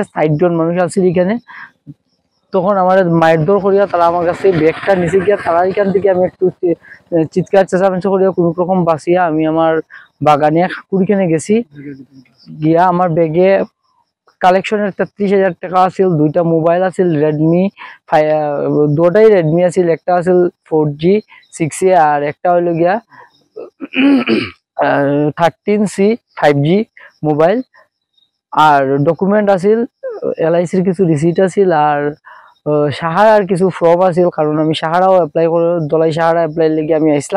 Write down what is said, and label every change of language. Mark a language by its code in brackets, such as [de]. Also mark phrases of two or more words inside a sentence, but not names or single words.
[bn] 60 জন মানুষ আছে এখানে। তখন আমার মায়ের দৌড় করিয়া তারা আমার কাছে ব্যাগটা নিচে গিয়া, তারা এখান থেকে আমি একটু চিৎকার চেঁচামেচি করিয়া কোনো রকম বাঁচিয়া আমি আমার বাগানে কুড়িখানে গেছি। গিয়া আমার ব্যাগে কালেকশনের 33,000 টাকা আছিল, 2টা মোবাইল আছিল রেডমি, 2টাই রেডমি আছিল, একটা আছিল 4G 6A আর একটা হইল গিয়া 13C 5G মোবাইল। আর ডকুমেন্ট আছিল এলআইসির কিছু রিসিট আছিল আর সাহারার কিছু ফর্ম আছিল, কারণ আমি সাহারাও অ্যাপ্লাই করে দলাই সাহারা অ্যাপ্লাই লেগে আমি আসলাম।